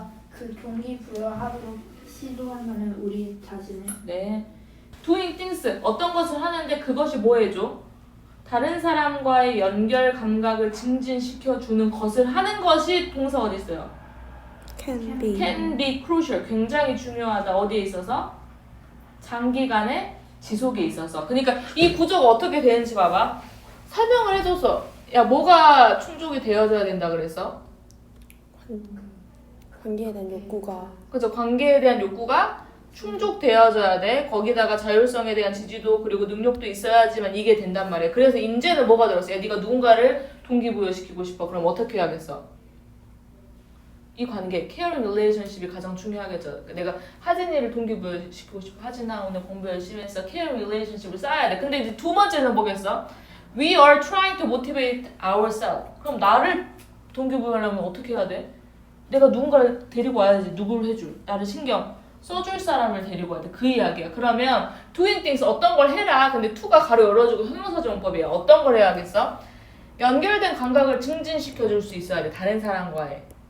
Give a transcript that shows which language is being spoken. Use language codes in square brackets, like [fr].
[ko] 그 동기부여하도록 시도한다면 우리 자신을 네 [en] doing things [ko] 어떤 것을 하는데 그것이 뭐 해줘? 다른 사람과의 연결 감각을 증진시켜주는 것을 하는 것이 동사 어디 있어요? [en] can be. can be crucial [ko] 굉장히 중요하다. 어디에 있어서? 장기간의 지속에 있어서. 그러니까 이 구조가 어떻게 되는지 봐봐. 설명을 해줬어. 야 뭐가 충족이 되어져야 된다 그랬어? 관계에 대한 욕구가 그죠? 관계에 대한 욕구가 충족되어져야 돼. 거기다가 자율성에 대한 지지도 그리고 능력도 있어야지만 이게 된단 말이야. 그래서 인제는 뭐가 들었어? 야 네가 누군가를 동기부여시키고 싶어. 그럼 어떻게 해야겠어? 이 관계, caring relationship이 가장 중요하겠죠. 내가 하진이를 동기부여시키고 싶어. 하진아 오늘 공부 열심히 했어. caring relationship을 쌓아야 돼. 근데 이제 두 번째는 뭐겠어? [en] We are trying to motivate ourselves. [ko] 그럼 나를 동기부여하려면 어떻게 해야 돼? 내가 누군가를 데리고 와야지. 누구를 해줄? 나를 신경 써줄 사람을 데리고 와야 돼. 그 이야기야. 그러면 [en] doing things [ko] 어떤 걸 해라. 근데 to가 가로 열어주고 형용사정법이야. 어떤 걸 해야겠어? 연결된 감각을 증진시켜줄 수 있어야 돼. 다른 사람과의.